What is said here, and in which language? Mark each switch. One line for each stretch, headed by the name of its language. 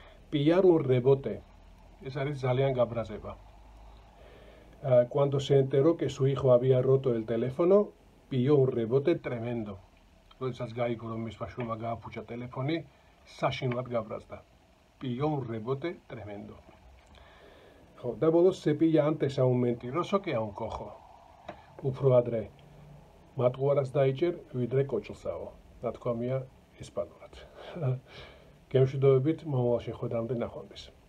Georgian: Pillar un rebote. ეს არის ძალიან გაბრაზება.
Spanish: Cuando se enteró que su hijo había roto el teléfono, pilló un rebote tremendo.
Georgian: როდესაც გაიგო რომ მის ბავშვმა გააფუჭა ტელეფონი, საშინლად გაბრაზდა.
Spanish: Pilló un rebote tremendo. ხო, და ბოლოს se pilla antes a un mentiroso que a un cojo.
Georgian: უფრო ადრე მატყუარას დაიჭერ, ვიდრე კოჭლსაო. ნათქვამია ესპანურად. გემშვიდობებით, მომავალ შეხვედრამდე ნახვამდის.